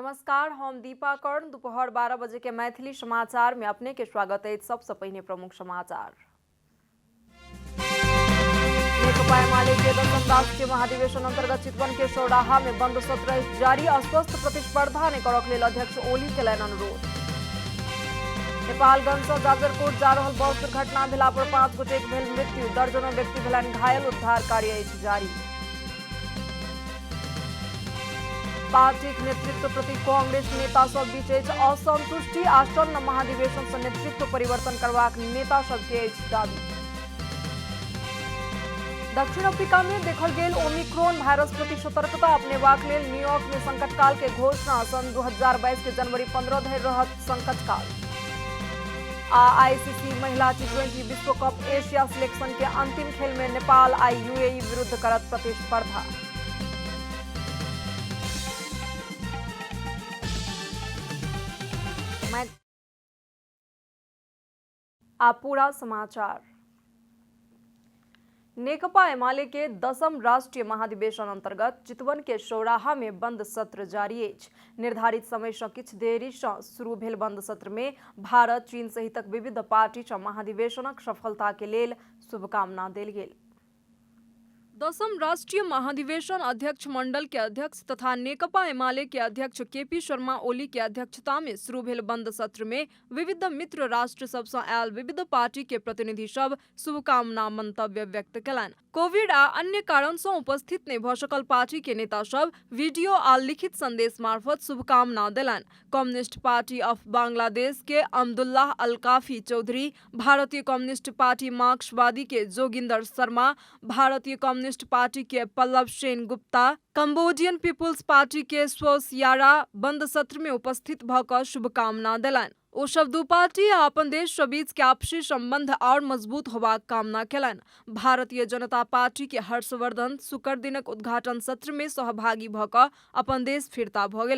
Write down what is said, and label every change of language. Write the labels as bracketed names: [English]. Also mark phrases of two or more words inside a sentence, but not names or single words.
[Maithili] नमस्कार, हम दीपा कर्ण। दोपहर 12 बजे के मैथिली समाचार में अपने के स्वागत है। सबसे पहले प्रमुख समाचार। नेकपा एमाले के 10वीं राष्ट्रीय महाधिवेशन अंतर्गत चितवन के सौराहा में बंद सत्र जारी। अस्वस्थ प्रतिस्पर्धा ने करक लेल अध्यक्ष ओली केलनि अनुरोध। नेपालगंज से जाजरकोट जा रहल बस दुर्घटना भेला पर 5 गोटेक भेल मृत्यु, दर्जनों व्यक्ति भेलनि घायल। उद्धार कार्य जारी। पार्टी नेतृत्व प्रति कांग्रेस नेता सब बीच असंतुष्टि। आसन्न महाधिवेशन से नेतृत्व परिवर्तन करबाक नेता सबके दाबी। दक्षिण अफ्रीका में देखल गेल ओमिक्रॉन वायरस प्रति सतर्कता अपनेबाक लेल न्यूयॉर्क में संकट काल के घोषणा। सन 2022 के जनवरी 15 धरि रहत संकट काल। आईसीसी महिला टी20 विश्व कप एशिया सिलेक्शन के अंतिम खेल में नेपाल आई यूएई विरुद्ध करत प्रतिस्पर्धा। पूरा समाचार। नेकपा एमाले के 10वीं राष्ट्रीय महाधिवेशन अंतर्गत चितवन के सौराहा में बंद सत्र जारी अछि। निर्धारित समय से किछु देरी से शुरू भेल बंद सत्र में भारत, चीन सहितक विविध पार्टी से महाधिवेशनक सफलता के लेल शुभकामना देल गेल। 10वीं राष्ट्रीय महाधिवेशन अध्यक्ष मंडल के अध्यक्ष तथा नेकपा एमाले के अध्यक्ष केपी शर्मा ओली के अध्यक्षता में शुरू भेल बंद सत्र में विविध मित्र राष्ट्र सबसे आयल विविध पार्टी के प्रतिनिधि सब शुभकामना मंतव्य व्यक्त कयलनि। कोविड आ अन्य कारण से उपस्थित नहीं भ सकल पार्टी के नेता सब वीडियो आ लिखित संदेश मार्फत शुभकामना देलनि। कम्युनिस्ट पार्टी ऑफ बांग्लादेश के अब्दुल्लाह अल काफी चौधरी, भारतीय कम्युनिस्ट पार्टी मार्क्सवादी के जोगिंदर शर्मा, भारतीय कम्युनिस्ट पार्टी के पल्लव सेन गुप्ता, कंबोडियन पीपुल्स पार्टी के स्वसियारा बंद सत्र में उपस्थित भकर शुभकामना देलनि। ओ सब दू पार्टी आ अपन देश के बीच के आपसी संबंध और मजबूत होबाक कामना केलनि। भारतीय जनता पार्टी के हर्षवर्धन शुक्र दिनक उद्घाटन सत्र में सहभागी भकर अपन देश फिरता भ गेला।